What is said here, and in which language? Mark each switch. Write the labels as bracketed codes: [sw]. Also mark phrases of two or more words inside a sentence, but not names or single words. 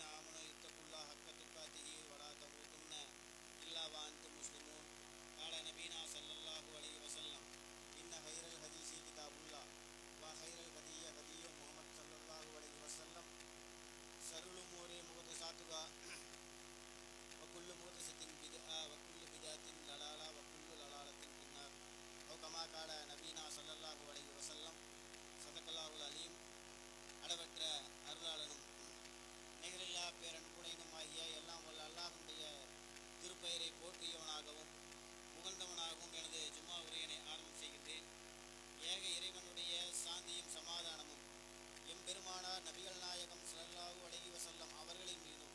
[ar] آمنوا اتقوا الله حق تقاته ولا تموتن إلا وأنتم مسلمون قال نبينا صلى الله عليه وسلم إن خير الحديث كتاب الله وخير الهدي هدي محمد صلى الله عليه وسلم شر الأمور محدثاتها وكل محدثة بدعة وكل بدعة ضلالة وكل ضلالة في النار أو كما قال نبينا صلى الله عليه وسلم صدق الله العليم. [ta] அளவற்ற அருளாளனும் நிகரில்லா பேரன்புடையனுமாகிய எல்லாம் வல்ல அல்லாஹ்வுடைய திருப்பெயரை போற்றியவனாகவும் புகழ்ந்தவனாகவும் எனது ஜும்மா உரையினை ஆரம்பம் செய்கின்றேன். ஏக இறைவனுடைய சாந்தியும் சமாதானமும் எம்பெருமானார் நபிகள் நாயகம் [ar] صلى الله عليه وسلم [ta] அவர்களின் மீதும்